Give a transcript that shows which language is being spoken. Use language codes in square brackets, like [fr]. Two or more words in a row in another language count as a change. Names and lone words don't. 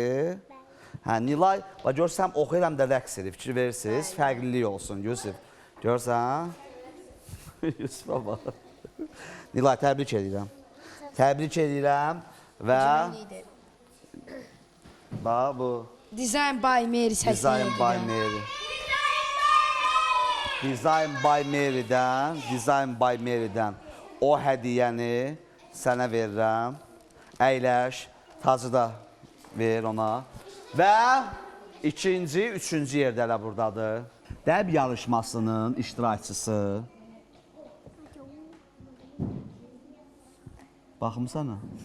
[az] Hə, Nilay, görsən, oxuyuram da rəqs edib, fikir verirsiniz, fərqlilik olsun, Yusuf. Görsən? Yusuf'a bax. Nilay, təbrik edirəm. Təbrik edirəm və... Bax, bu... Design by Mary səsini Design by Mary. Design by Mary'dən o hədiyəni sənə verirəm. Əyləş, tacı da ver ona. Və ikinci, üçüncü yerdə elə buradadır. Dəb yarışmasının iştirakçısı. Baxımsana.